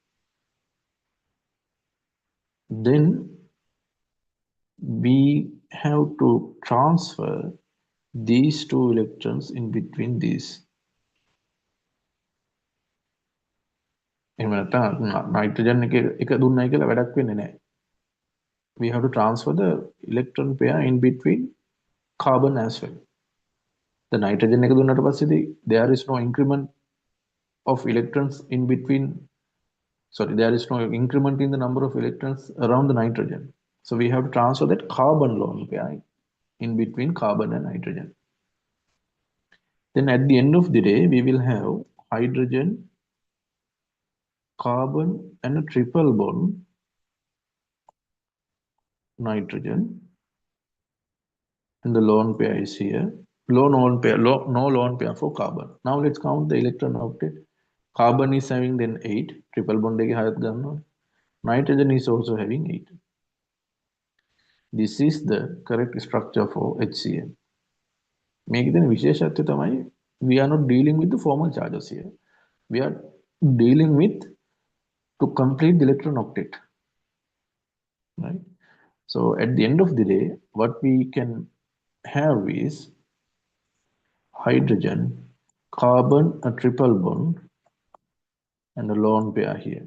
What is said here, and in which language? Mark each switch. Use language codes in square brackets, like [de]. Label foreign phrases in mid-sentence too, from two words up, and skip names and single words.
[en] Then we have to transfer these two electrons in between these. [si] Nitrogen එක දුන්නයි කියලා වැඩක් වෙන්නේ නැහැ. [en] We have to transfer the electron pair in between carbon as well. The nitrogen [si] එක දුන්නට පස්සේ [en] there is no increment of electrons in between. Sorry, there is no increment in the number of electrons around the nitrogen. So we have to transfer that carbon lone pair in between carbon and nitrogen. Then at the end of the day, we will have hydrogen, carbon, and a triple bond, nitrogen, and the lone pair is here. Lone pair, no lone pair for carbon. Now let's count the electron octet. Carbon is having then 8, triple bond [si] එක 6ක් ගන්නවා. [en] Nitrogen is also having 8. This is the correct structure for HCl. [si] මේකෙදෙන විශේෂත්වය තමයි [en] we are not dealing with the formal charges here. We are dealing with to complete the electron octet, right? So at the end of the day, what we can have is hydrogen, carbon, a triple bond, and a lone pair here.